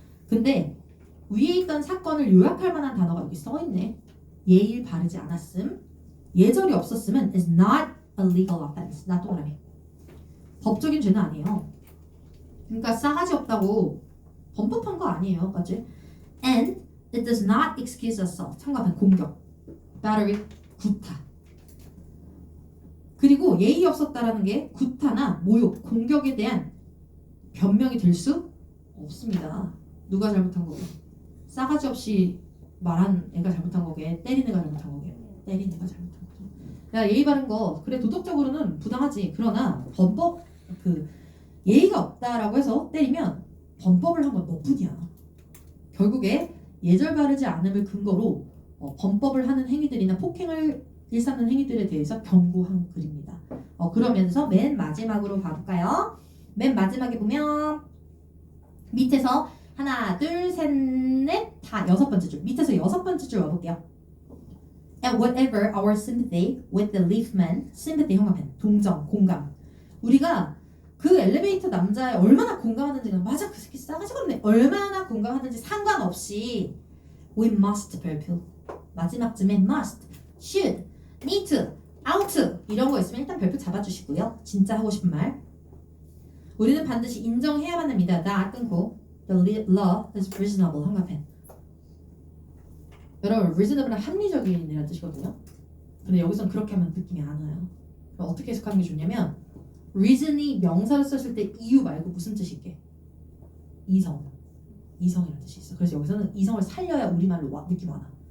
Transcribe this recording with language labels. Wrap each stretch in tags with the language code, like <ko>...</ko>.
<ko>근데 위에 있던 사건을 요약할 만한 단어가 여기 써있네. 예의를 바르지 않았음, 예절이 없었으면</ko> <en>is not a legal offense.</en> <ko>나 동그라미. 법적인 죄는 아니에요. 그러니까 싸가지 없다고 범법한 거 아니에요, 맞지?</ko> <en>And it does not excuse assault.</en> <ko>참가한 공격, battery, 구타. 그리고 예의 없었다라는 게 구타나 모욕, 공격에 대한 변명이 될 수 없습니다. 누가 잘못한 거게? 싸가지 없이 말한 애가 잘못한 거게? 때린 애가 잘못한 거게? 때린 애가 잘못한 거죠. 야, 예의 바른 거 그래 도덕적으로는 부당하지. 그러나 범법 예의가 없다라고 해서 때리면 범법을 한 건 너뿐이야. 결국에 예절 바르지 않음을 근거로 범법을 하는 행위들이나 폭행을 일삼는 행위들에 대해서 경고한 글입니다. 그러면서 맨 마지막으로 가볼까요? 맨 마지막에 보면 밑에서 하나, 둘, 셋, 넷, 다 여섯 번째 줄. 밑에서 여섯 번째 줄 와볼게요.</ko> <en>And whatever our sympathy with the leafman, sympathy</en> <ko>형광펜, 동정, 공감. 우리가 그 엘리베이터 남자에 얼마나 공감하는지가 맞아 그 새끼 싸가지가 없네 얼마나 공감하는지 상관없이</ko> <en>we must</en> <ko>별표 마지막쯤에 must, should, need to, ought 이런 거 있으면 일단 별표 잡아주시고요. 진짜 하고 싶은 말 우리는 반드시 인정해야만 합니다. 나 끊고</ko> <en>the law is reasonable</en> <ko>한가펜. 여러분 reasonable은 합리적인이라는 뜻이거든요. 근데 여기서는 그렇게 하면 느낌이 안 와요. 그럼 어떻게 해석하는 게 좋냐면 reason이 명사로 썼을 때 이유 말고 무슨 뜻일게? 이성이라는 뜻이 있어. 그래서 여기서는 이성을 살려야 우리말로 느낌 와나.</ko>